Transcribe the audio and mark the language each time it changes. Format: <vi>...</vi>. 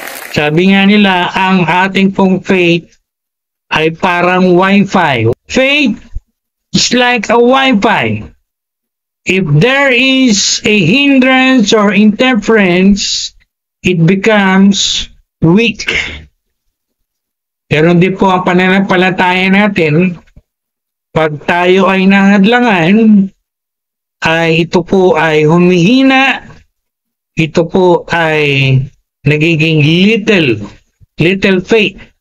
<tl>Sabi nga nila, ang ating pong faith ay parang Wi-Fi.</tl> <en>Faith is like a Wi-Fi. If there is a hindrance or interference, it becomes weak.</en> <tl>Pero hindi po ang pananampalataya natin. Pag tayo ay nahadlangan, ay ito po ay humihina, ito po ay nagiging</tl> <en>little faith.</en>